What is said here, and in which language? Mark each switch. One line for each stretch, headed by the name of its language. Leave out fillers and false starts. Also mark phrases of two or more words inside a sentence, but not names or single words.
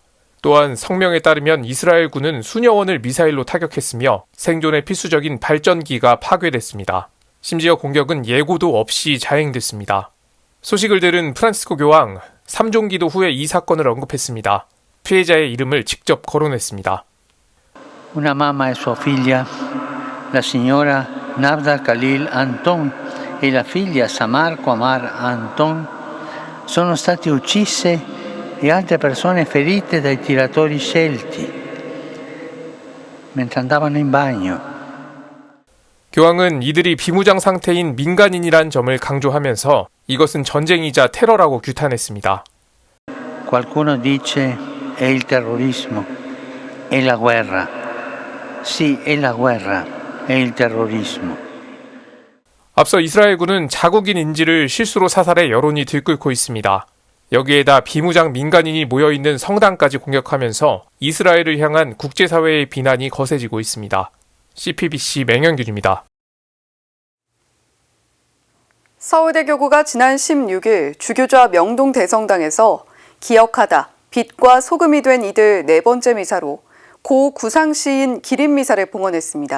Korean: 또한 성명에 따르면 이스라엘군은 수녀원을 미사일로 타격했으며 생존에 필수적인 발전기가 파괴됐습니다. 심지어 공격은 예고도 없이 자행됐습니다. 소식을 들은 프란시스코 교황, 3종기도 후에 이 사건을 언급했습니다. 피해자의 이름을 직접 거론했습니다.
Italian: Una mamma e sua figlia, la signora Navda Khalil Anton e la figlia Samar Qamar Anton, sono state uccise e altre persone ferite dai tiratori scelti mentre andavano in bagno.
Korean: 교황은 이들이 비무장 상태인 민간인이란 점을 강조하면서 이것은 전쟁이자 테러라고 규탄했습니다.
Italian: Qualcuno dice è il terrorismo, è la guerra. Sì, è la guerra, è il terrorismo.
Korean: 앞서 이스라엘군은 자국인 인지를 실수로 사살해 여론이 들끓고 있습니다. 여기에다 비무장 민간인이 모여있는 성당까지 공격하면서 이스라엘을 향한 국제사회의 비난이 거세지고 있습니다. CPBC 맹현균입니다. 서울대교구가 지난 16일 주교좌 명동 대성당에서 기억하다, 빛과 소금이 된 이들 네 번째 미사로 고 구상 시인 기린 미사를 봉헌했습니다.